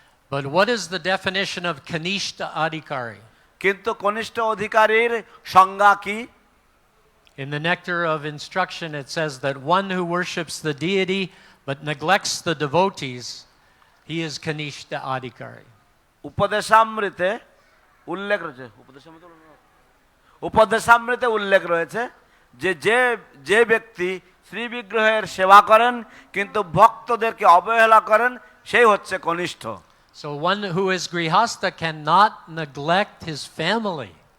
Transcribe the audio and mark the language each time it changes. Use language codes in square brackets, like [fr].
[en] But what is the definition of Kanishta Adhikari? [bn] কিন্তু কনিষ্ঠ অধিকারীর সংজ্ঞা কি? [en] In the Nectar of Instruction it says that one who worships the deity but neglects the devotees, he is Kanishta Adhikari. [bn] উপদেশামৃতে উল্লেখ রয়েছে উপদেশামৃতে উল্লেখ রয়েছে যে যে ব্যক্তি শ্রী বিগ্রহের সেবা করেন কিন্তু ভক্তদেরকে অবহেলা করেন সেই হচ্ছে কনিষ্ঠ। [en] So one who is grihasta cannot neglect his family.